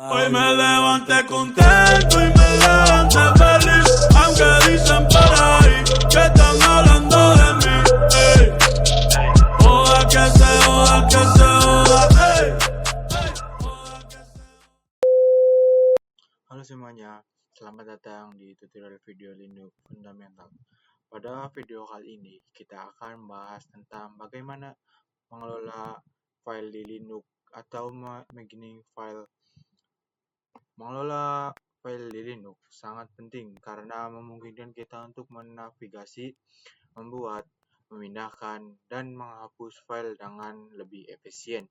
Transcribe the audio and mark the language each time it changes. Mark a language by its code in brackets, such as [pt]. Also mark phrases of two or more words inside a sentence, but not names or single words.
[es] Hoy me levanté contento y me levanté feliz, aunque dicen por ahí que están hablando de mí. Ey. Oda que se oda, que se oda. Ey. Oda que se. [id] Halo semuanya, selamat datang di tutorial video Linux Fundamental. Pada video kali ini, kita akan membahas tentang bagaimana mengelola file di Linux atau beginning file. Mengelola file di Linux sangat penting karena memungkinkan kita untuk menavigasi, membuat, memindahkan, dan menghapus file dengan lebih efisien.